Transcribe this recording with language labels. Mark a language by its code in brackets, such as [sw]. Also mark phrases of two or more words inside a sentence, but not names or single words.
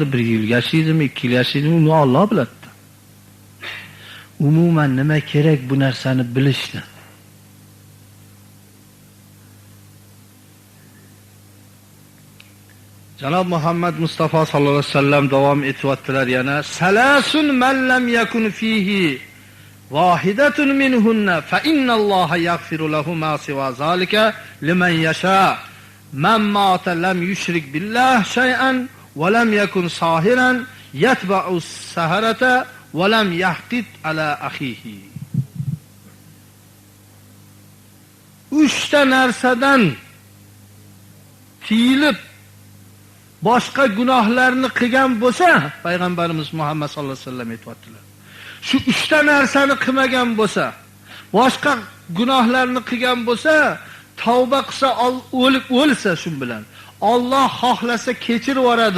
[uz] 1 yil yashaydimi, 2 yil yashaydimi, uni Alloh biladi. Umuman nima kerak bu narsani bilishni? Janob Muhammad Mustafa [ar] صلى الله عليه وسلم [uz] davom etyaptilar yana. [ar] ثلاث من لم يكن فيه واحدة منهن فإن الله يغفر له ما سوى ذلك لمن يشاء. من مات لم يشرك بالله شيئا ولم يكن ساحرا يتبع السحرة ولم يحقد على أخيه. [uz] Uchta narsadan tiyilib boshqa gunohlarni qilgan bo'lsa, payg'ambarimiz Muhammad [ar] صلى الله عليه وسلم [uz] aytibdilar. Shu 3 ta narsani qilmagan bo'lsa, boshqa gunohlarni qilgan bo'lsa, tavba qilsa, o'lsa shu bilan Alloh xohlasa kechirib yuboradi.